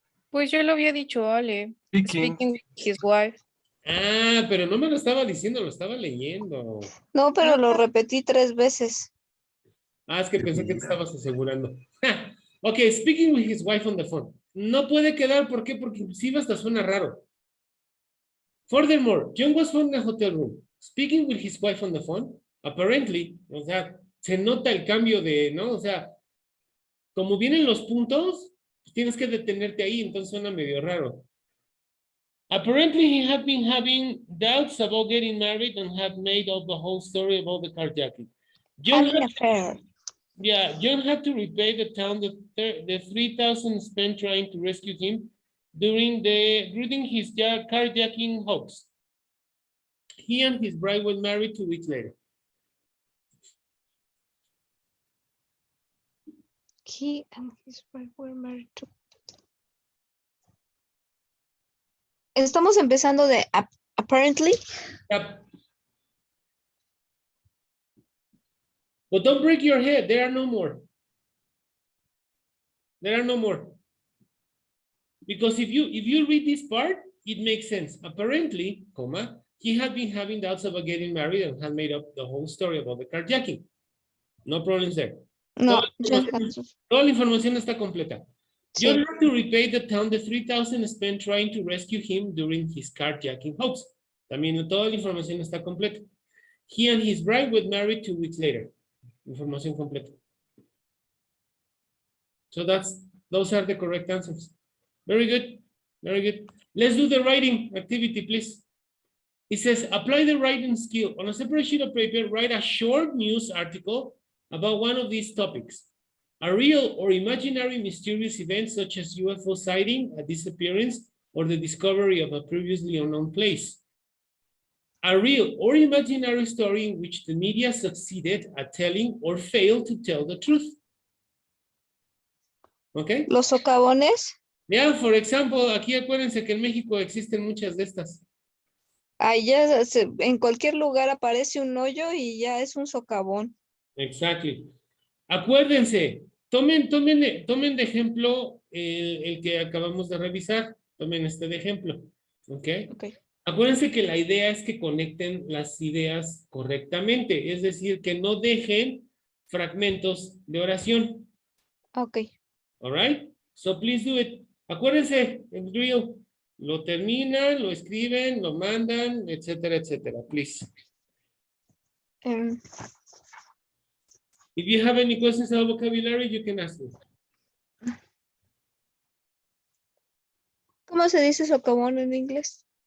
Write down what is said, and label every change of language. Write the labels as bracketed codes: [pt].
[es] Pues yo lo había dicho, Ale. [en] Speaking. Speaking with his wife. [es] Ah, pero no me lo estaba diciendo, lo estaba leyendo. No, pero lo repetí 3 veces. Ah, es que pensé que te estabas asegurando. [en] Ok, speaking with his wife on the phone. [es] No puede quedar, ¿por qué? Porque inclusive hasta suena raro. [en] Furthermore, John was found in a hotel room, speaking with his wife on the phone. [es] Apparently, o sea, se nota el cambio de, ¿no? O sea, como vienen los puntos, tienes que detenerte ahí, entonces suena medio raro. [en] Apparently, he had been having doubts about getting married and had made up the whole story about the carjacking. John Having had, affair. yeah, John had to repay the town the 3,000 spent trying to rescue him during his carjacking hoax. He and his bride were married 2 weeks later. He and his wife were married too. [es] Estamos empezando de apparently. [en] Yep. But don't break your head. There are no more. There are no more. Because if you read this part, it makes sense. Apparently, comma, he had been having doubts about getting married and had made up the whole story about the carjacking. No problems there. [es] No, Toda la información está completa. sí. [en] John had to repay the town the 3,000 spent trying to rescue him during his carjacking hoax. [es] También toda la información está completa. [en] He and his bride were married 2 weeks later. [es] Información completa. [en] So those are the correct answers. Very good. Very good. Let's do the writing activity, please. It says, apply the writing skill. On a separate sheet of paper, write a short news article about one of these topics. A real or imaginary mysterious event such as UFO sighting, a disappearance, or the discovery of a previously unknown place. A real or imaginary story in which the media succeeded at telling or failed to tell the truth. Okay? [es] Los socavones. [en] Yeah, for example, [es] aquí acuérdense que en México existen muchas de estas. Allá en cualquier lugar aparece un hoyo y ya es un socavón. [en] Exactly. [es] Acuérdense, tomen de ejemplo el que acabamos de revisar. Tomen este de ejemplo. ¿Ok? [en] Okay. [es] Acuérdense que la idea es que conecten las ideas correctamente. Es decir, que no dejen fragmentos de oración. [en] Okay. All right? So please do it. [es] Acuérdense, el drill. Lo terminan, lo escriben, lo mandan, etcétera, etcétera. Please. Um, [en] If you have any questions about vocabulary, you can ask me. [es] ¿Cómo se dice socavón en inglés?